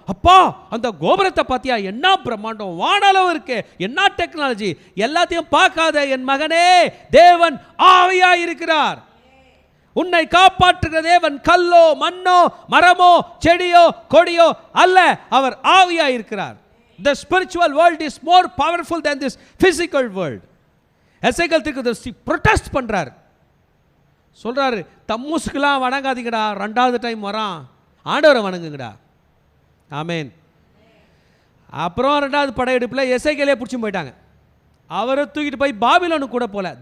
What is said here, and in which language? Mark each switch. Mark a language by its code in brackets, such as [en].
[ta] அப்பா, அந்த கோபுரத்தை பார்த்தியா? என்ன பிரம்மாண்டம், வானளவு இருக்கு, என்ன டெக்னாலஜி. எல்லாத்தையும் பார்க்காத என் மகனே, தேவன் ஆவியாக இருக்கிறார். உன்னை காப்பாற்றுகிற தேவன் கல்லோ மண்ணோ மரமோ செடியோ கொடியோ அல்ல, அவர் ஆவியாய் இருக்கிறார். [en] The spiritual world is more powerful than this physical world. [ta] எசேக்கியேல் தீர்க்கதரிசி protest பண்றார், சொல்றாரு, தம்மூசுக்கெல்லாம் வணங்காதீங்கடா, ரெண்டாவது டைம் வரான், ஆண்டவரை வணங்குங்கடா. ஆமேன். அப்புறம் ரெண்டாவது படையெடுப்பில் எசேக்கியேலே பிடிச்சி போயிட்டாங்க. அவரை தூக்கிட்டு போய் பாபிலோனுக்கு கூட போல.